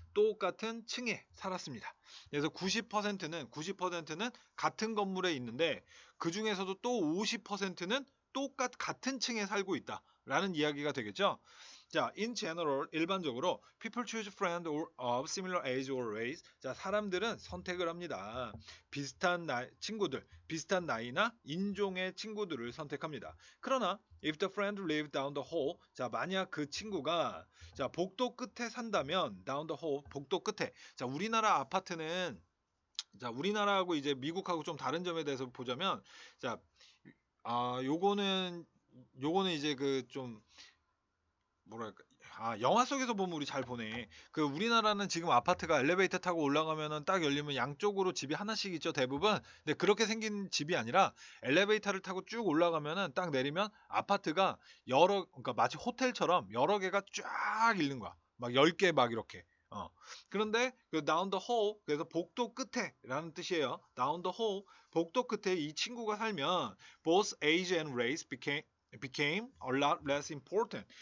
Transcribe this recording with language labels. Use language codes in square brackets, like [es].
[ko] 똑같은 층에 살았습니다. 그래서 90%는 같은 건물에 있는데 그 중에서도 또 50%는 같은 층에 살고 있다라는 이야기가 되겠죠. [en] 자, in general, [ko] 일반적으로 [en] people choose friends of similar age or race. [ko] 자, 사람들은 선택을 합니다. 비슷한 비슷한 나이나 인종의 친구들을 선택합니다. 그러나 [en] if the friend lived down the hall, [ko] 자, 만약 그 친구가 자, 복도 끝에 산다면 down the hall, 복도 끝에. 자, 우리나라 아파트는 자, 우리나라하고 이제 미국하고 좀 다른 점에 대해서 보자면 자, 요거는 이제 그 좀 뭐랄까 영화 속에서 보면 우리 잘 보네. 그 우리나라는 지금 아파트가 엘리베이터 타고 올라가면은 딱 열리면 양쪽으로 집이 하나씩 있죠, 대부분. 근데 그렇게 생긴 집이 아니라 엘리베이터를 타고 쭉 올라가면은 딱 내리면 아파트가 그러니까 마치 호텔처럼 여러 개가 쫙 있는 거야. 막 10개 막 이렇게. 그런데 그 [en] down the hall, [ko] 그래서 복도 끝에라는 뜻이에요. [en] down the hall, [ko] 복도 끝에 이 친구가 살면 [en] both age and race became a lot less important.